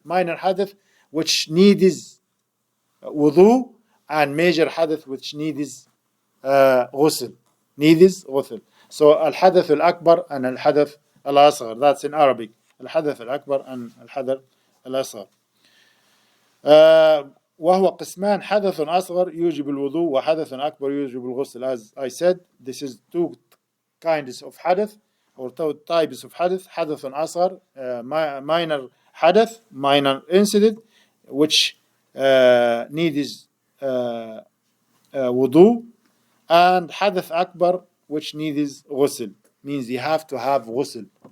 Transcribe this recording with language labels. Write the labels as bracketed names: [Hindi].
[English] Minor hadath which needs wudu, and major hadath which needs ghusl. So al-hadath al-akbar and al-hadath al-asghar, that's in Arabic. Al-hadath al-akbar and al-hadath al-asghar. [Arabic] وهو قسمان حدث أصغر يوجب الوضوء وحدث أكبر يوجب الغسل. [English] As I said, this is two kinds of hadith, or two types of hadith. حدث أصغر, minor hadith, minor incident, which needs wudu, and حدث أكبر, which needs ghusl, means you have to have ghusl.